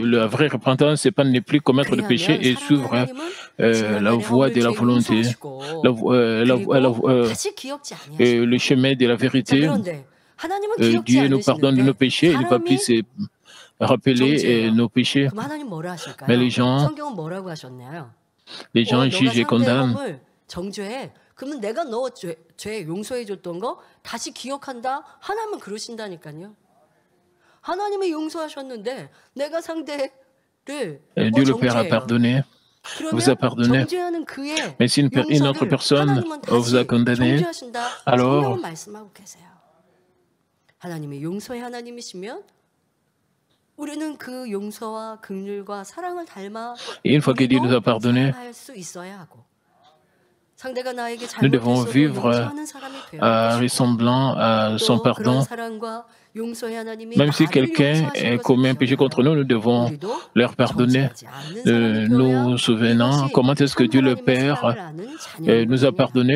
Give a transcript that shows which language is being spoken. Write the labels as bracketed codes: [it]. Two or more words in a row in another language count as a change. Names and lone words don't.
[fr] La vraie repentance, ce n'est pas ne plus commettre de péché et suivre la voie de la volonté, le chemin de la vérité. Dieu nous pardonne de nos péchés, il ne va plus se rappeler nos péchés. Mais les gens jugent et condamnent. [ko] 그러면 내가 너 죄 용서해 줬던 거 다시 기억한다? 하나님은 그러신다니까요. 하나님이 용서하셨는데 내가 상대를 [fr] Dieu le Père a pardonné, vous a pardonné. Mais si une autre personne vous a condamné, alors [ko] 하나님이 용서의 하나님이시면 우리는 그 용서와 긍휼과 사랑을 닮아 [fr] une fois que Dieu nous a pardonné, [ko] 살아갈 수 있어야 하고 [fr] Nous devons vivre ressemblant à son pardon. Même si quelqu'un commet un péché contre nous, nous devons leur pardonner, nous souvenant comment est-ce que Dieu le Père nous a pardonné.